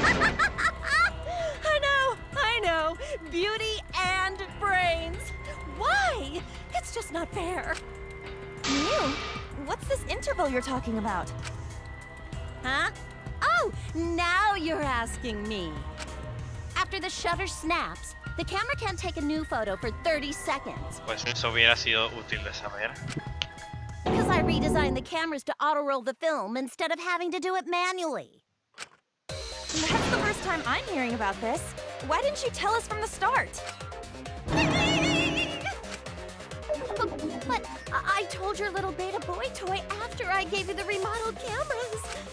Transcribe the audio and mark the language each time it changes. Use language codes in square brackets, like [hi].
[en] I know. Beauty and brains. Why? It's just not fair. Mew, what's this interval you're talking about? Huh? Oh, now you're asking me. After the shutter snaps, the camera can't take a new photo for 30 seconds. [es] Pues eso hubiera sido útil de saber. [en] Because I redesigned the cameras to auto-roll the film instead of having to do it manually. That's the first time I'm hearing about this. Why didn't you tell us from the start? But I told your little beta boy toy after I gave you the remodeled cameras.